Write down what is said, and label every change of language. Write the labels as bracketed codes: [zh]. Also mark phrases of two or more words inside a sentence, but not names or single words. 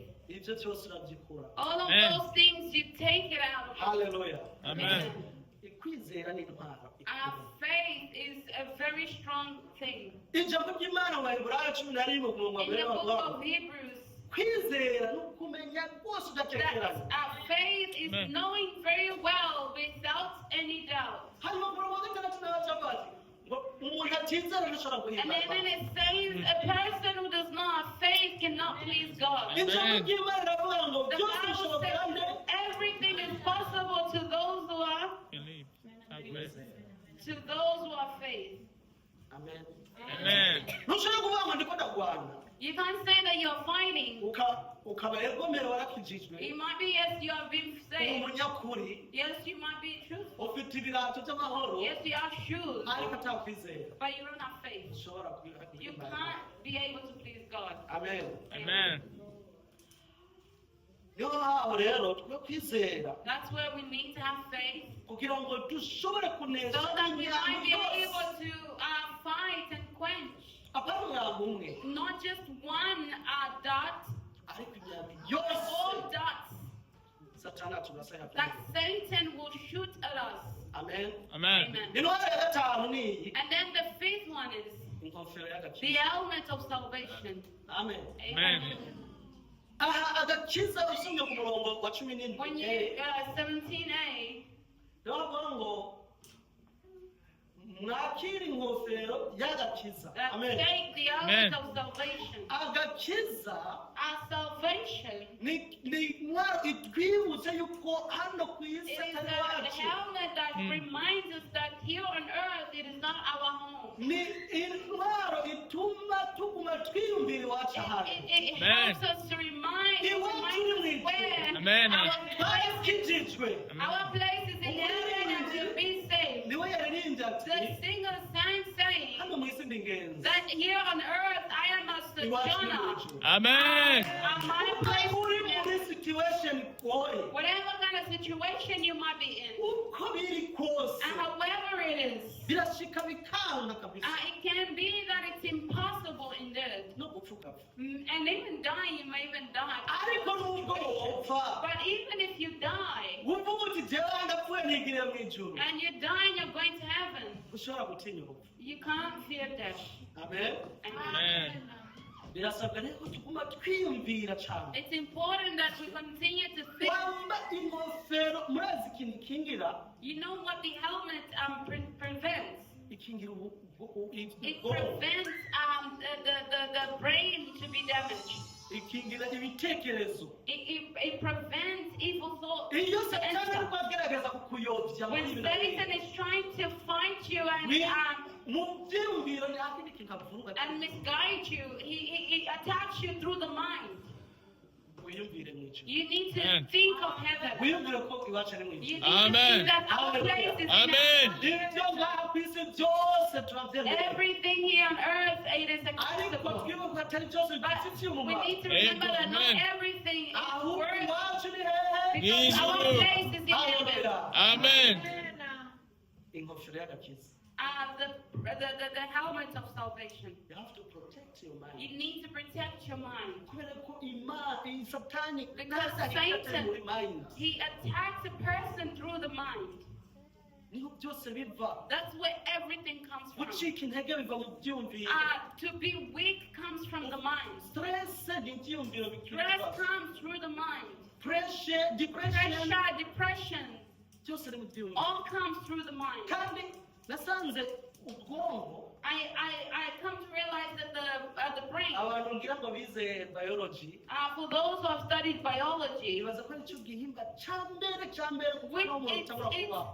[rw] ibyo byose urabyikura. [en] all of Amen. those things, you take it out. Hallelujah. Amen. [rw] Kwizera ni intwaro. [en] Faith is a very strong thing. [rw] Ijambo ry'Imana mu Baheburayo 11 ku murongo wa [en] In [rw] mbere [en] the book [rw] bavuga [en] of Hebrews, [rw] kwizera ni ukumenya rwose [en] that [rw] udatekereza. [en] faith is Amen. knowing very well without any doubt. [rw] Hanyuma ku murongo wa 6 naho cyangwa ati ngo umuntu atizera ntashobora [en] And then [rw] guhimbaza. [en] it says a person who does not have faith cannot please God. [rw] Ijambo ry'Imana riravuga ngo [en] The [rw] byose [en] Bible [rw] bishoboka nde [en] says everything is possible to those who are Believe. Have faith. faith. Amen. Amen. [rw] Ntushobora kuvuga ngo ndiko ndagwana [en] You can't say that you're fighting. [rw] ukaba egomero warakijijwe [en] It might be yes, you have been [rw] uri [en] saved. [rw] umunyakuri [en] Yes, you might be truthful. [rw] ufite ibirato by'amahoro [en] Yes, you have shoes, [rw] ariko atakwizera [en] but you don't have faith. [rw] ushobora [en] You [rw] guhimbaza. [en] can't be able to please God. Amen. Amen. [rw] Niyo mpamvu rero twe kwizera [en] That's where we need to have faith [rw] kugira ngo dushobore kunesha [en] so that we might be [rw] imyambi [en] able [rw] yose. [en] to fight and quench [rw] Apana umwambi umwe [en] not just one dot, [rw] ariko imyambi [en] but [rw] yose [en] all dots [rw] satani aturasaya [en] that Satan will shoot at us. Amen. Amen. Amen. [rw] Intwaro ya gatanu ni iyi [en] And then the fifth one is [rw] ingofero [en] the [rw] y'agakiza. [en] helmet of salvation. Amen. Amen. [rw] Aha agakiza usomye ku murongo wa 17 [en] When you 17a, [rw] ndavuga ngo mwakira ingofero y'agakiza. [en] that Amen. take the helmet of salvation. [rw] Agakiza [en] Our salvation [rw] ni intwaro itwibutsa yuko hano ku isi [en] is [rw] atari [en] the [rw] wacu. [en] helmet that reminds us that here on earth it is not our home. [rw] Ni intwaro ituma tuguma twiyumvira iwacu hano. [en] It Amen. helps us to remind He wants us you to where Amen. our place is. [rw] Twarakijijwe. [en] Our place is in heaven and to be saved. [rw] Niwe yaririmbye ati [en] The singer sang saying [rw] hano mu isi ndi ingenzi. [en] that here on earth I am a [rw] Iwacu ni mu [en] sojourner. [rw] ijuru. Amen. [en] And my place [rw] Uri [en] is in [rw] muri situation igoye. [en] whatever kind of situation you might be in, [rw] Uko biri kose [en] and however it is, [rw] birashika bikanga kabisa [en] it can be that it's impossible indeed. [rw] no gupfa urupfu ugapfa [en] And even dying, you may even die. [rw] ariko nubwo wopfa [en] But even if you die, [rw] wumva uti jewe ndapfuye nigiriye mu ijuru [en] and you die and you're going to heaven, [rw] ushobora gutinya urupfu. [en] you can't fear death. Amen. Amen. Amen. [rw] Birasabwa rero ko tuguma twiyumvira cyane [en] It's important that we continue to think. [rw] wamba ingofero murazi ikintu ikingira [en] You know what the helmet prevents? [rw] ikingira [en] It prevents the brain to be damaged. [rw] ikingira ibitekerezo. [en] It prevents evil thoughts. [rw] Iyo [en] to [rw] satani [en] enter. [rw] ariko agerageza kukuyobya muri [en] When [rw] ibi [en] Satan is trying to fight you [rw] mu byiyumviro nta kindi kintu avuga [en] and misguide you, he attacks you through the mind. [rw] wiyumvire mu ijuru [en] You need to Amen. think of heaven. [rw] wiyumvire ko iwacu ari mu [en] You [rw] ijuru [en] need to Amen. think that our place is in Amen. heaven. [rw] ibyo ngaha ku isi byose turabyemera [en] Everything here on earth, it is [rw] ariko [en] acceptable. [rw] twibuka atari byose [en] But [rw] bidufitiye [en] we [rw] umumaro [en] need to remember that not Amen. everything is [rw] ahubwo [en] worth, [rw] iwacu ni hehe [en] because our Amen. place is in heaven. Hallelujah. Amen. [rw] ingofero y'agakiza [en] The helmet of salvation. you have to protect your mind You need to protect your mind. [rw] kubera ko iyi satani [en] Because [rw] ntazahita [en] Satan- [rw] muri mind [en] He attacks a person through the mind. [rw] niho byose biva [en] That's where everything comes from. [rw] gucika intege biva mu byiyumviro [en] To be weak comes from the mind. [rw] stress ni ibyiyumviro [en] Stress [rw] bikira [en] comes through the mind. pressure depression Pressure, depression, [rw] byose ni mu byiyumviro [en] all comes through the mind. [rw] kandi nasanze ubwonko [en] I come to realize that the brain, [rw] abantu ngira ngo bize biology [en] for those who have studied biology, [rw] bibaza ko aricyo gihimba cya mbere kuko [en] which [rw] no muntu [en] it's [rw] utabura kubaho